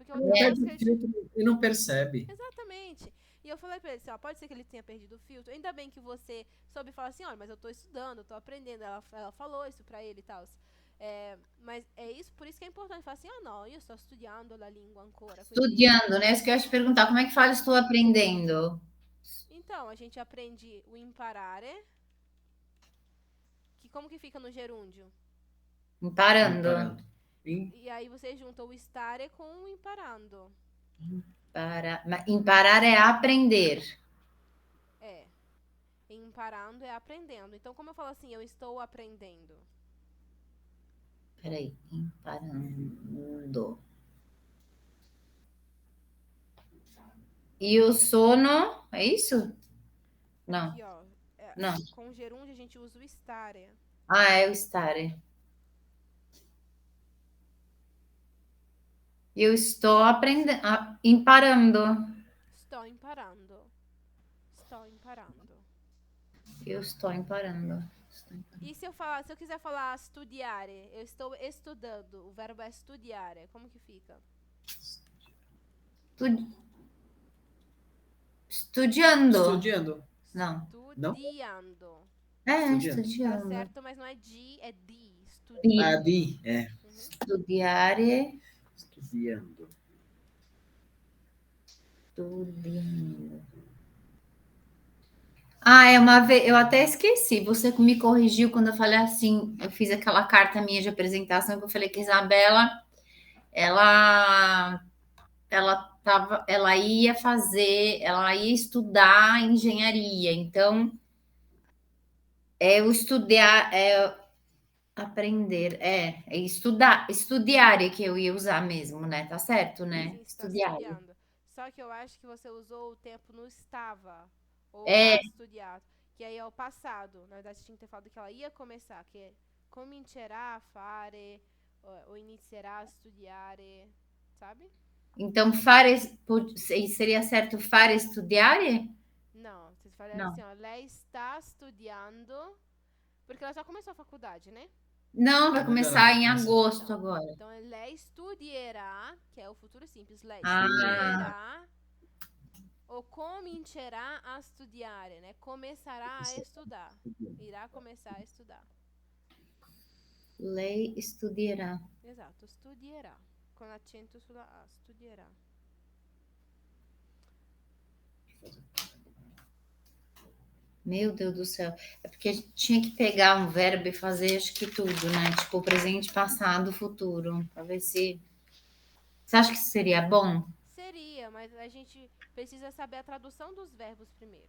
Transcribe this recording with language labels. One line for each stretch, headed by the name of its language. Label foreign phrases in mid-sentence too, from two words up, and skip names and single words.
Portuguese: Porque eu perde posso o que ele. filtro e não percebe. Exatamente. E eu falei pra ele assim, ó, pode ser que ele tenha perdido o filtro. Ainda bem que você soube falar assim, olha, mas eu tô estudando, eu tô aprendendo. Ela falou isso pra ele e tal. Mas é isso, por isso que é importante falar assim, não, eu estou estudando a língua ancora. Quindi... Estudando, né? Isso que eu ia te perguntar, como é que fala estou aprendendo? Então, a gente aprende o imparare, que como que fica no gerúndio? Parando. Parando. E aí você junta o stare com o imparando. Imparar é aprender. É. Imparando é aprendendo. Então, como eu falo assim, eu estou aprendendo. Peraí, imparando. E o sono, é isso? Não, Aqui, ó. não. Com o gerúndio a gente usa o stare. Ah, é o stare. Eu estou aprendendo, imparando.
Italian: Sto imparando. Sto imparando.
Portuguese: Eu estou imparando. E se eu quiser falar studiare, eu estou estudando. O verbo é studiare. Como que fica? Estudiando. Estudiando. Não. Não? Studiando. É, Estudiando. Tá estudiando. certo, mas não é di, é di. Di. Ah, Studiando. di. É. Studiare. Estudiando. Studiando. Ah, é uma vez, eu até esqueci. Você me corrigiu quando eu falei assim. Eu fiz aquela carta minha de apresentação que eu falei que a Isabela, ela, ela ia fazer, ela ia estudar engenharia. Então, é o estudar, é aprender, é estudar, estudiare que eu ia usar mesmo, né? Tá certo, né? Sim, está Estudiare. studiando. Só que eu acho que você usou o tempo no estava. Ou É,
Italian: a studiato.
Portuguese: Que aí é o passado. Na verdade, você tinha que ter falado que ela ia começar. Que é
Italian: comincerà a fare. Ou inizierà a studiare.
Portuguese: Sabe? então fare, seria certo
Italian: fare studiare?
Portuguese: Não, vocês falaram Não. assim, ó. Lei está studiando. Porque ela já começou a faculdade, né? Não, vai Vai começar melhorar. em Começa. agosto agora. Então,
Italian: lei studierà,
Portuguese: que é o futuro simples. Lei Ah,
Italian: studierà ou comincerà a studiare,
Portuguese: né? Começará a estudar. Irá começar a estudar.
Italian: lei estudierà. Esatto, studierà. Com accento sulla A, studierà.
Portuguese: Meu Deus do céu. É porque a gente tinha que pegar um verbo e fazer acho que tudo, né? Tipo, presente, passado, futuro. Pra ver se. Você acha que isso seria bom? Seria, mas a gente precisa saber a tradução dos verbos primeiro,